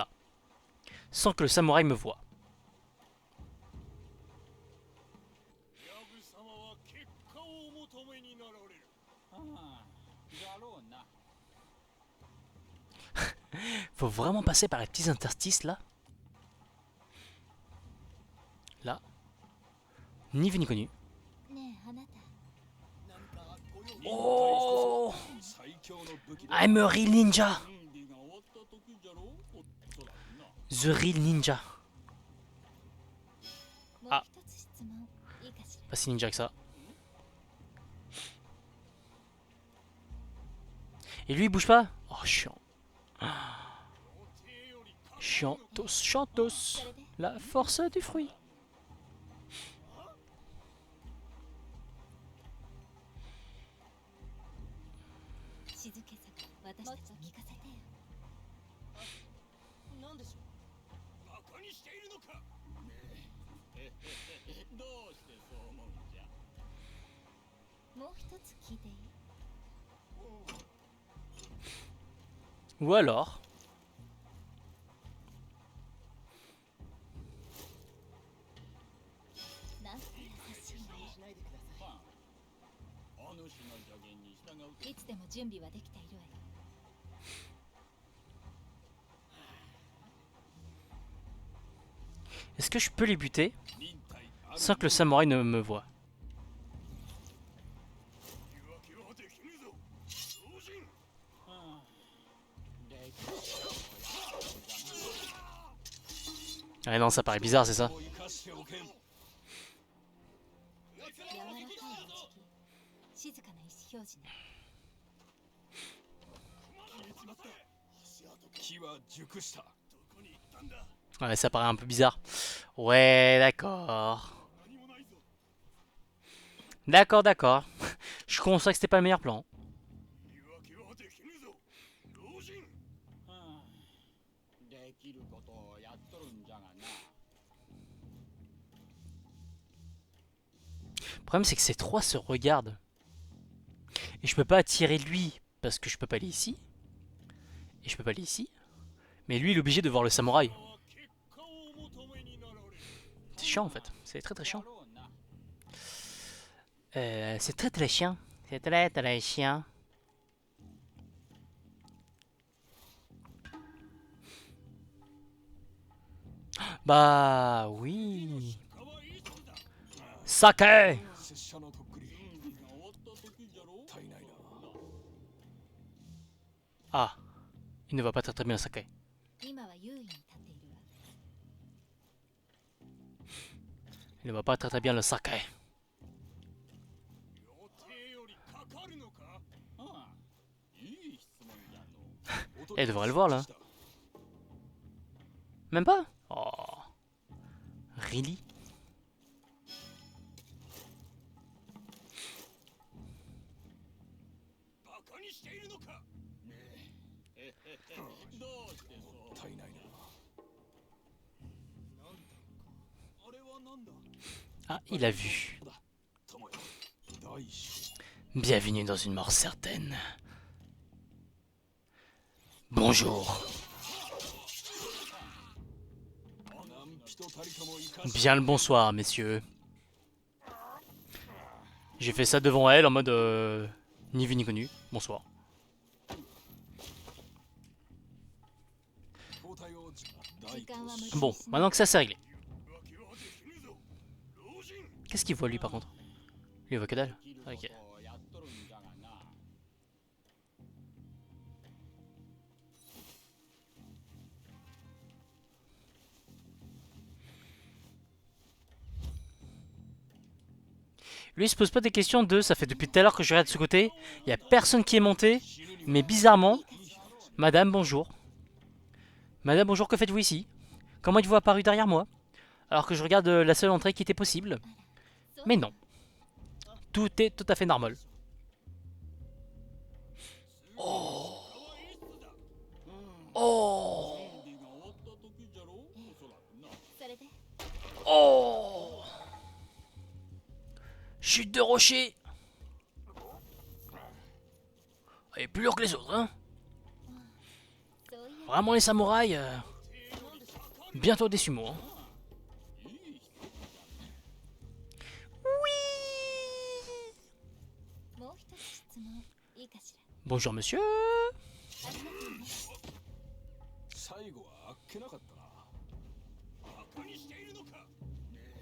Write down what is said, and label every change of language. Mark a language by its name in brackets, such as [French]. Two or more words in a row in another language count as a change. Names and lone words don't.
[French] Sans que le samouraï me voie. Faut vraiment passer par les petits interstices là. Là. Ni vu ni connu. Oh [Japanese] 最強の武器で [English] I'm a real ninja [Japanese] 準備が終わった時じゃろう。おそらくな。 [English] The real ninja. [Japanese] もうあ一つ質問いいかしら。 [French] Pas si ninja que ça. Et lui il bouge pas? Oh chiant. Chiantos, chiantos. La force du fruit. [Japanese] 静けさが私たちを聞かせてよ。なんでしょう。バカにしているのか。ねえ。どうしてそう思うんじゃ。もう一つ聞いていい？ [French] Ou alors. [Japanese] なんて優しいの。しないでください。お主の助言に従うと。いつでも準備はできているわよ。 [French] Est-ce que je peux les buter [Japanese] 忍耐ある [French] sans que le samouraï ne me voie? [Japanese] 言い訳はできぬぞ老人 [French] Ah non, ça paraît bizarre, c'est ça? [Japanese] を生かしておけん柔らかいお辞儀、静かな意思表示ね。木は熟したどこに行ったんだ [French] Ouais, ça paraît un peu bizarre. Ouais, d'accord. D'accord, d'accord. Je conçois que c'était pas le meilleur plan. [Japanese] 言い訳はできぬぞ老人できることをやっとるんじゃがな。 [French] Le problème, c'est que ces trois se regardent. Et je peux pas attirer lui parce que je peux pas aller ici. Et je peux pas aller ici. Mais lui, il est obligé de voir le samouraï. [Japanese] 結果をお求めになられる [French] C'est chiant en fait. C'est très très chiant. [Japanese] だろうな。 [French] C'est très très chiant. C'est très très chiant. Bah oui. [Japanese] かわいい人だ [French] Sake. [Japanese] 拙者のとっくり準備が終わった時じゃろう。足りないな [French] Ah. Il ne va pas très très bien le sake. [Japanese] 今は優位に立っているわ。 [French] Il ne va pas très très bien le sake. [Japanese] 予定よりかかるのかああ、いい質問じゃの。 [French] Elle devrait le voir là. Même pas? Oh. [English] Really? [Japanese] バカにしているのかねえ。どうしてそう。足りないなあれはなんだ [French] Ah, il a vu. [Japanese] 友よ大将 [French] Bienvenue dans une mort certaine. Bonjour. [Japanese] 何人たりとも生かし [French] Bien le bonsoir, messieurs. J'ai fait ça devant elle en mode ni vu ni connu. Bonsoir. [Japanese] 交代を大時間は無駄に [French] Bon, [Japanese] しない [French] maintenant que ça c'est réglé. [Japanese] 言い訳はできぬぞ老人 [French] Qu'est-ce qu'il voit lui par contre? Lui il voit que dalle. [Japanese] できるこ [French] Ok. [Japanese] とをやっとるんじゃがな。 [French] Lui il se pose pas des questions de ça fait depuis tout à l'heure que je regarde de ce côté. Il y a personne qui est monté. Mais bizarrement, Madame bonjour. Madame bonjour, que faites-vous ici? Comment êtes-vous apparu derrière moi? Alors que je regarde la seule entrée qui était possible. Mais non. Tout est tout à fait normal. Oh. Oh. [Japanese] 準備が終わった時じゃろう。おそらくな。それで [French] Oh. Chute de rocher. Elle est plus lourde que les autres, hein. [Japanese] そういや [French] Vraiment les samouraïs. Bientôt des sumo. Hein. Oui. [Japanese] もう一つ質問いいかしら。 [French] Bonjour monsieur. [Japanese] ありがとうね。最後はあっけなかったなバカにしているのかどうしてそう思うんじゃ。 [French] Mec, 。